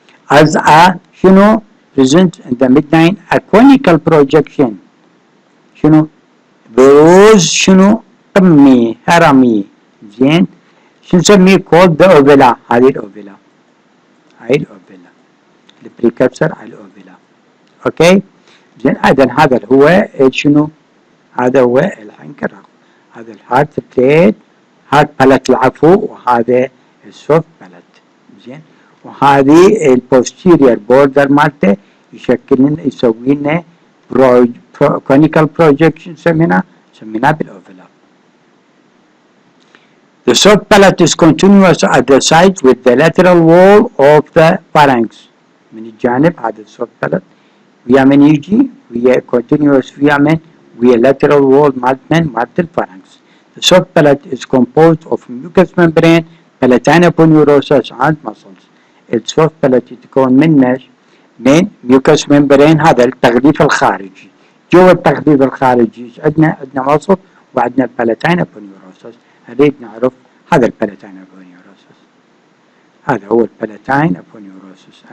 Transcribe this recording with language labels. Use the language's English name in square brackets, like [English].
[English] As a [Arabic] شنو [English] presents in the midline a conical projection. [Arabic] شنو بروز شنو قمي هرمي. زين شو نسميه [English] called the ovula. [Arabic] هاي الأوفيلا البريكابسر على الأوفيلا. اوكي زين هذا هو شنو هذا هو الحنك الرخو. هذا الهارد بليت هارد بالات العفو وهذا السوفت بالات. زين وهذه البوستيريور بوردر مالته يسوي لنا كونيكال بروجكشن سميناه بالاوفيلا. [English] The soft palate is continuous at the side with the lateral wall of the pharynx. [Arabic] من الجانب هذا السوفت palate ويا من يجي ويا continuous ويا lateral wall مالت الفارنكس. [English] The soft palate is composed of mucous membrane, palatine aponeurosis and muscles. [Arabic] السوفت palate يتكون من mucous membrane هذا التغليف الخارجي. جوا التغليف الخارجي عندنا مصل وعندنا البالاتين aponeurosis. نريد نعرف هذا البالاتين aponeurosis. هذا هو البالاتين aponeurosis.